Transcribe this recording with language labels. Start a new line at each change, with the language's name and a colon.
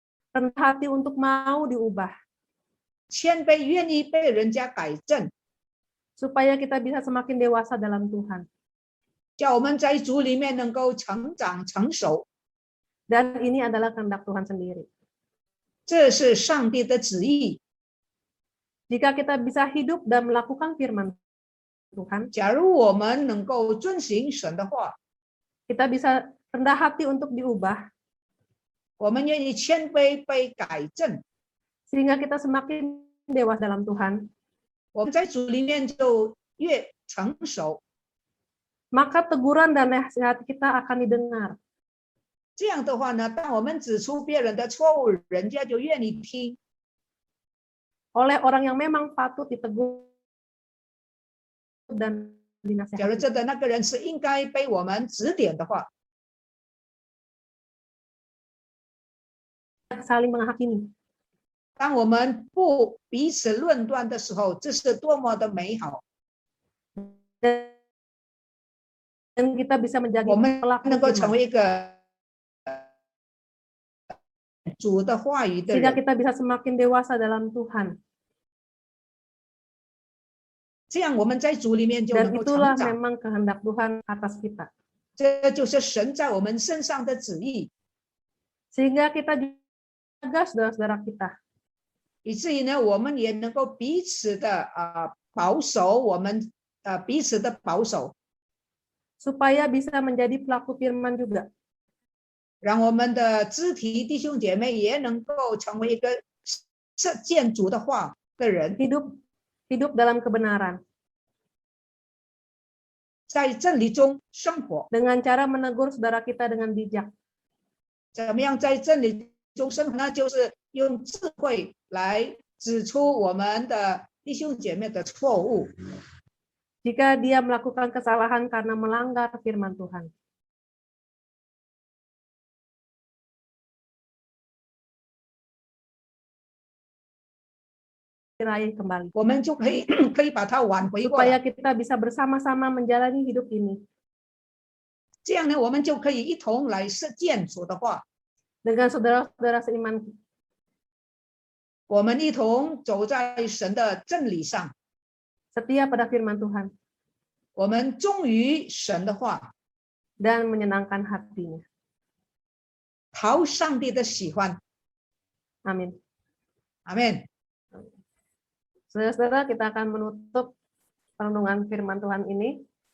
Indonesian: Rendah hati untuk mau diubah.
Chinese: 谦卑愿意被人家改正，
Indonesian: Supaya kita bisa semakin dewasa dalam Tuhan.
Chinese: 叫我们在主里面能够成长成熟。
Indonesian: Dan ini adalah kehendak Tuhan sendiri.
Chinese: 这是上帝的旨意。
Indonesian: Jika kita bisa hidup dan melakukan firman Tuhan,
Chinese: 假如我们能够遵行神的话，
Indonesian: kita bisa rendah hati untuk diubah,
Chinese: 我们愿意谦卑被改正，
Indonesian: sehingga kita semakin dewasa dalam Tuhan,
Chinese: 我们在主里面就越成熟。
Indonesian: maka teguran dan nasihat kita akan didengar.
Chinese: 这样的话呢，当我们指出别人的错误，人家就愿意听。
Indonesian: Oleh orang yang memang patut ditegur dan
Chinese: 假如
Indonesian: dinasihati.
Chinese: 真的那个人是应该被我们指点的话，
Indonesian: Saling menghakimi.
Chinese: 当我们不彼此论断的时候，这是多么的美好！
Indonesian: Dan kita bisa menjadi
Chinese: 我们
Indonesian: pelaku
Chinese: 能够成
Indonesian: firman.
Chinese: 为一个主的话语的
Indonesian: Sehingga
Chinese: 人，
Indonesian: kita bisa semakin dewasa dalam Tuhan.
Chinese: 这样我们在主里面就
Indonesian: Dan
Chinese: 能够
Indonesian: itulah
Chinese: 成长。
Indonesian: memang kehendak Tuhan atas kita.
Chinese: 这就是神在我们身上的旨意，
Indonesian: Sehingga kita jaga saudara-saudara kita.
Chinese: 以至于呢，我们也能够彼此的保守，我们彼此的保守，
Indonesian: Supaya bisa menjadi pelaku firman juga.
Chinese: 让我们的肢体弟兄姐妹也能够成为一个实践主的话的人，
Indonesian: Hidup dalam kebenaran.
Chinese: 在真理中生活。
Indonesian: Dengan cara menegur saudara kita dengan bijak.
Chinese: 怎么样在真理中生活呢？就是用智慧来指出我们的弟兄姐妹的错误。
Indonesian: Jika dia melakukan kesalahan karena melanggar firman Tuhan. raih kembali.
Chinese: 我们就可以可以把它挽回过
Indonesian: Supaya
Chinese: 来。
Indonesian: kita bisa bersama-sama menjalani hidup ini.
Chinese: 这样呢，我们就可以一同来实践主的话，
Indonesian: Dengan saudara-saudara seiman,
Chinese: 我们一同走在神的真理上，
Indonesian: setia pada firman Tuhan,
Chinese: 我们忠于神的话，
Indonesian: dan menyenangkan hatinya.
Chinese: 讨上帝的喜欢。
Indonesian: Amin.
Chinese: 阿门。
Indonesian: Saudara-saudara, kita akan menutup renungan firman Tuhan ini.